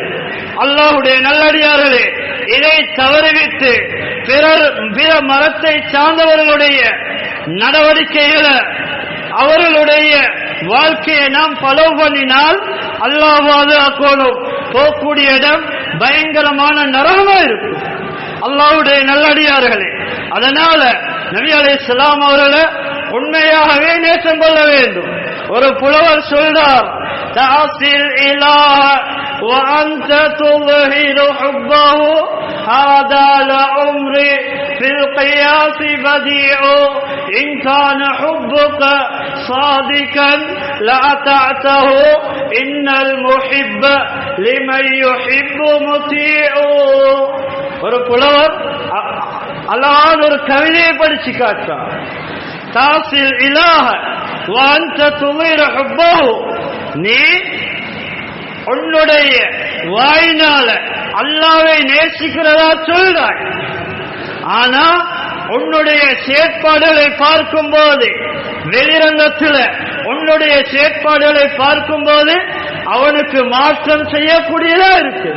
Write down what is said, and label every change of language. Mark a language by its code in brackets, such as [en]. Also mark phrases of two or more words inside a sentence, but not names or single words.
[ta] அல்லாஹ்வுடைய நல்லடியார்களே, இதை தவறிவிட்டு பிற மரத்தை சார்ந்தவர்களுடைய நடவடிக்கைகளை, அவர்களுடைய வாழ்க்கையை நாம் ஃபாலோ பண்ணினால் அல்லாஹ்வாது அக்கோணும் போகக்கூடிய இடம் பயங்கரமான நரகமா இருக்கும். அல்லாஹ்வுடைய நல்லடியார்களே, அதனால நபி அலைஹிஸ்ஸலாம் அவர்களை உண்மையாகவே நேசம் கொள்ள வேண்டும். ஒரு புலவர் சொல்றார், [ar] تعصي الإله وأنت تظهر حبه هذا لعمري في القياس بديع إن كان حبك صادقا لأطعته إن المحب لمن يحب مطيع. [ta] ஒரு புலவர் அழகான ஒரு கவிதையை படிச்சு காட்டார். [ar] تعصي الإله وأنت تظهر حبه, [ta] நீ உன்னுடைய வாயினால அல்லாஹ்வை நேசிக்கிறதா சொல்றாய், ஆனா உன்னுடைய செயற்பாடுகளை பார்க்கும் போது, வெளிரங்கத்தில் உன்னுடைய செயற்பாடுகளை பார்க்கும் போது அவனுக்கு மாற்றம் செய்யக்கூடியதா இருக்குது.